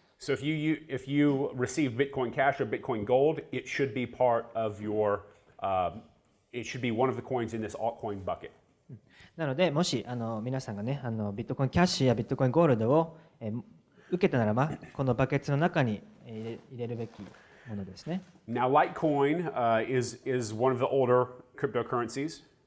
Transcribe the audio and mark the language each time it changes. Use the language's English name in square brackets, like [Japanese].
[English] So if you receive Bitcoin Cash or Bitcoin Gold, it should be part of your, it should be one of the coins in this altcoin bucket. [Japanese] なのでもし皆さんがねビットコインキャッシュやビットコインゴールドを受けたならばこのバケツの中に入れるべきものですね。 [English] Now Litecoin is one of the older cryptocurrencies.